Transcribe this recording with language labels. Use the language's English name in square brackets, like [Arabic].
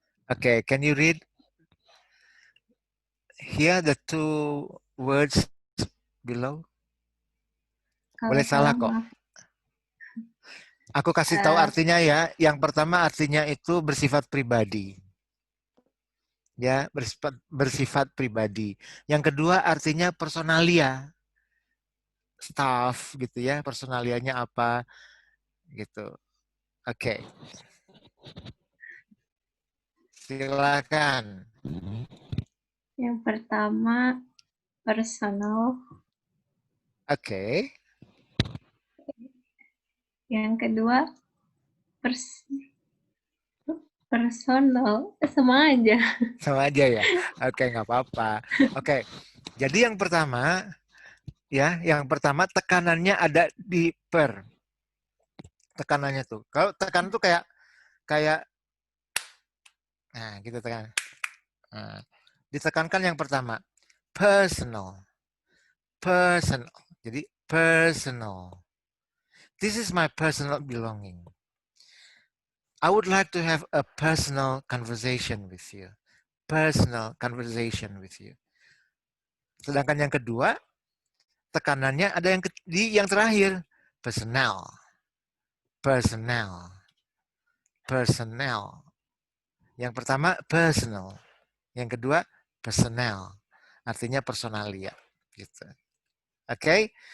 [English] Okay, can you read here the two words below? [Indonesian] Kalau Boleh salah kok. maaf. Aku kasih tahu artinya ya. Yang pertama artinya itu bersifat pribadi. Ya, bersifat pribadi. Yang kedua artinya personalia. Staff gitu ya, personalianya apa gitu. Oke. Silakan. Yang pertama personal, Oke. yang kedua personal, sama aja. Sama aja ya. Oke, nggak apa-apa. Oke. Jadi yang pertama ya, yang pertama tekanannya ada di per. Tekanannya tuh. Kalau tekan tuh kayak kayak nah, gitu tekan. Nah, ditekankan yang pertama personal. Personal. Jadi personal. [English] This is my personal belonging. I would like to have a personal conversation with you. Personal conversation with you. [Indonesian] Sedangkan yang kedua, tekanannya ada yang di yang terakhir, personal. Personal. Personal. Yang pertama personal. Yang kedua personal. Artinya personalia gitu. Oke.